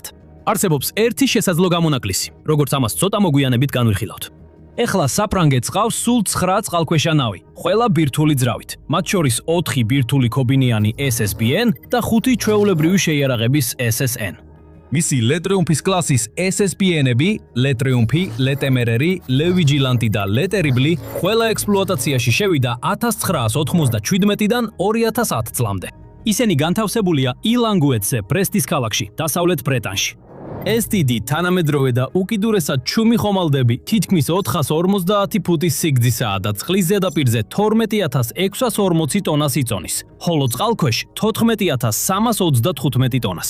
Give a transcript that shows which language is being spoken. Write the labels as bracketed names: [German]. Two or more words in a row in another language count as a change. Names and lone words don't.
[Georgian] არსებობს ერთი შესაძლო გამონაკლისი, როგორც ამას ცოტა მოგვიანებით განვიხილავთ. ეხლა საფრანგეთს ყავს სულ 9 წყალქვეშა ნავი, ყველა ბირთვული ძრავით, მათ შორის 4 ბირთვული ქობინიანი SSBN და 5 ჩვეულებრივი შეიარაღების SSN. მისი Le Triumph-ის კლასის SSBN-ები, Le Triumph, Le Téméraire, Le Vigilante და Le Terrible ყველა ექსპლუატაციაში შევიდა 1997-დან 2010 წლამდე. ისინი განთავსებულია ილანგუეთზე, ბრესტის ქალაქში, დასავლეთ ბრეტანში. ეს დიდი თანამედროვე და უკიდურესად ჩუმი ხომალდები თითქმის 450 ფუტის სიგრძისაა და წყლის ზედაპირზე 12640 ტონას იწონის, ხოლო წყალქვეშ 14335 ტონას.